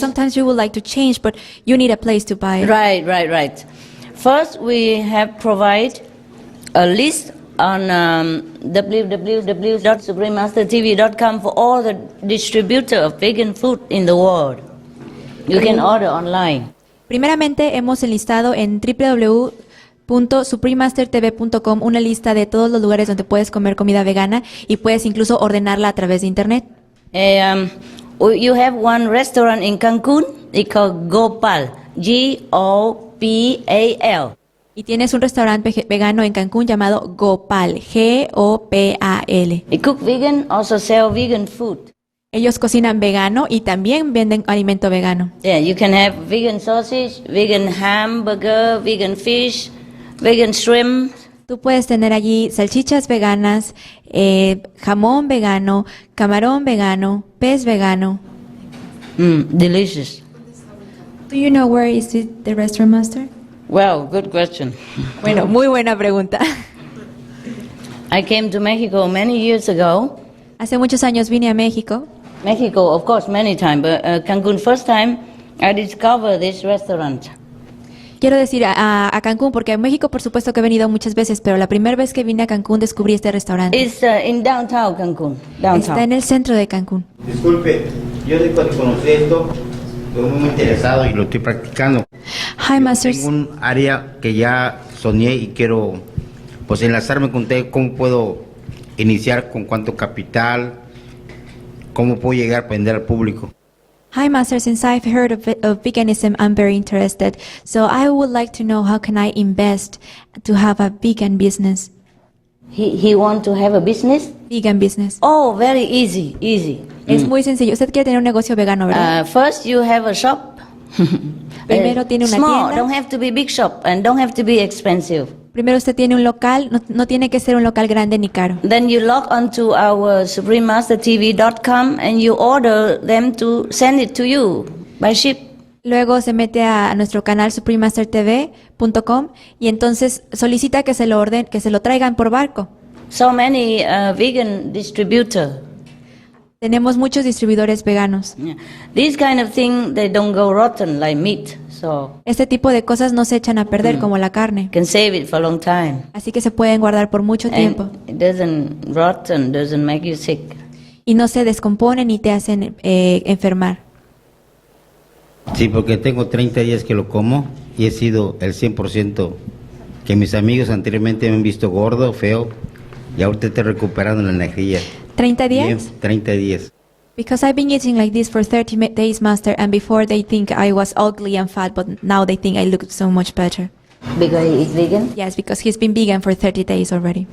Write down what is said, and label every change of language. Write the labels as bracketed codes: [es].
[en] sometimes you would like to change, but you need a place to buy it. Right. First, we have provide a list on www.suprememastertv.com for all the distributor of vegan food in the world. You can order online. [es] Primeramente, hemos enlistado en www.suprememastertv.com una lista de todos los lugares donde puedes comer comida vegana y puedes incluso ordenarla a través de internet. [en] You have one restaurant in Cancun, it's called Gopal, Gopal. [es] Y tienes un restaurante vegano en Cancún llamado Gopal, Gopal. [en] They cook vegan, also sell vegan food. [es] Ellos cocinan vegano y también venden alimento vegano. [en] Yeah, you can have vegan sausage, vegan hamburger, vegan fish, vegan shrimp. [es] Tú puedes tener allí salchichas veganas, jamón vegano, camarón vegano, pez vegano. [en] Delicious. Do you know where is the restaurant, Master? Well, good question. [es] Bueno, muy buena pregunta. [en] I came to Mexico many years ago. [es] Hace muchos años vine a México. [en] Mexico, of course, many times, but Cancun, first time I discovered this restaurant. [es] Quiero decir a Cancún, porque a México por supuesto que he venido muchas veces, pero la primera vez que vine a Cancún descubrí este restaurante. [en] It's in downtown Cancun. [es] Está en el centro de Cancún. Disculpe, yo cuando conocí esto, estoy muy interesado y lo estoy practicando. [en] Hi, Masters. [es] Tengo un área que ya soñé y quiero pues enlazarme con usted. ¿Cómo puedo iniciar? ¿Con cuánto capital? ¿Cómo puedo llegar a vender al público? [en] Hi, Master. Since I've heard of veganism, I'm very interested. So I would like to know, how can I invest to have a vegan business? He want to have a business? Vegan business. Oh, very easy. [es] Es muy sencillo. Usted quiere tener un negocio vegano, ¿verdad? [en] First you have a shop. [es] Primero tiene una [en] small, [es] tienda. [en] don't have to be big shop and don't have to be expensive. [es] Primero usted tiene un local, no tiene que ser un local grande ni caro. [en] Then you log onto our suprememastertv.com and you order them to send it to you by ship. [es] Luego se mete a nuestro canal suprememastertv.com y entonces solicita que se lo traigan por barco. [en] So many vegan distributor. [es] Tenemos muchos distribuidores veganos. [en] Yeah. These kind of thing, they don't go rotten like meat. So [es] este tipo de cosas no se echan a perder como la carne. [en] Can save it for a long time. [es] Así que se pueden guardar por mucho tiempo. [en] It doesn't rot and doesn't make you sick. [es] Y no se descomponen ni te hacen enfermar. Sí, porque tengo 30 días que lo como y he sido el 100% que mis amigos anteriormente me han visto gordo, feo y ahorita estoy recuperando la energía. ¿30 días? Bien, 30 días. [en] Because I've been eating like this for 30 days, Master, and before they think I was ugly and fat, but now they think I look so much better. Because he is vegan? Yes, because he's been vegan for 30 days already.